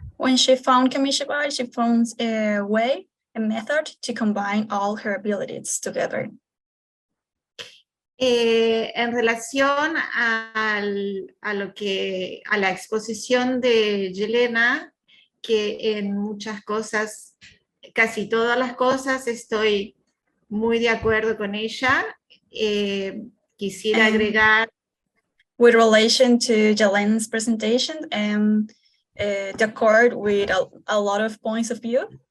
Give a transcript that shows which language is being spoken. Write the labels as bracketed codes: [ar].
[en] When she found Kamishibai, she found a way, a method to combine all her abilities together. [es] En relación a la exposición de Jelena, que en muchas cosas, casi todas las cosas, estoy muy de acuerdo con ella. Quisiera agregar. [en] With relation to Jelena's presentation and the accord with a lot of points of view.